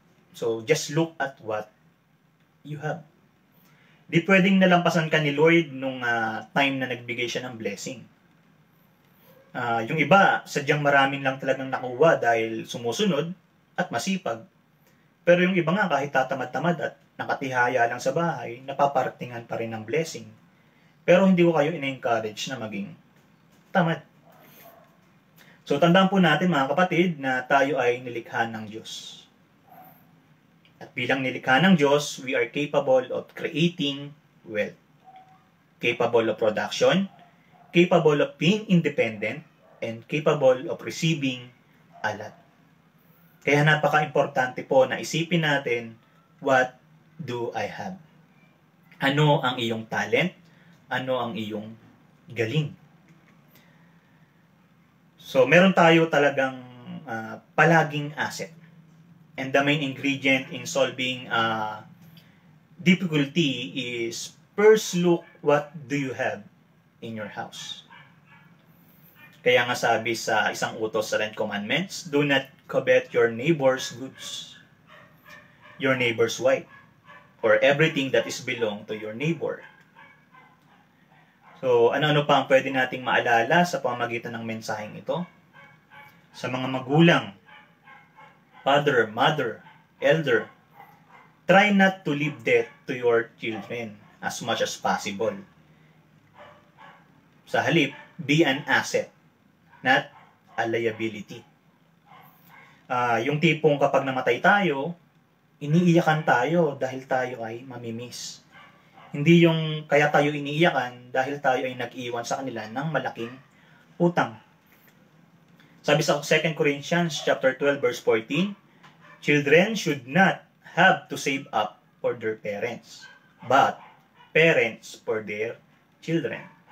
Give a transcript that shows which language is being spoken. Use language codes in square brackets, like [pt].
[en] So, just look at what you have. [tl] Di pwedeng nalampasan ka ni Lord nung time na nagbigay siya ng blessing. Yung iba, sadyang maraming lang talagang nakuha dahil sumusunod at masipag. Pero yung iba nga, kahit tatamad-tamad at nakatihaya lang sa bahay, napapartingan pa rin ng blessing. Pero hindi ko kayo in-encourage na maging tamad. So, tandaan po natin mga kapatid na tayo ay nilikha ng Diyos. At bilang nilikha ng Diyos, [en] we are capable of creating wealth. Capable of production, capable of being independent, and capable of receiving a lot. [tl] Kaya napaka-importante po na isipin natin [en] what do I have? [tl] Ano ang iyong talent? Ano ang iyong galing? So, meron tayo talagang palaging asset. [en] And the main ingredient in solving difficulty is first look what do you have in your house. [tl] Kaya nga sabi sa isang utos sa [en] 10 Commandments, do not covet your neighbor's goods, your neighbor's wife, or everything that is belong to your neighbor. [tl] So, ano-ano pa ang pwede nating maalala sa pamamagitan ng mensaheng ito? Sa mga magulang, [en] father, mother, elder, try not to leave debt to your children as much as possible. [tl] Sa halip, [en] be an asset, not a liability. [tl] Yung tipong kapag namatay tayo, iniiyakan tayo dahil tayo ay mamimiss. Hindi yung kaya tayo iniiyakan dahil tayo ay nag-iwan sa kanila ng malaking utang. Sabi sa [en] 2 Corinthians chapter 12 verse 14, children should not have to save up for their parents, but parents for their children.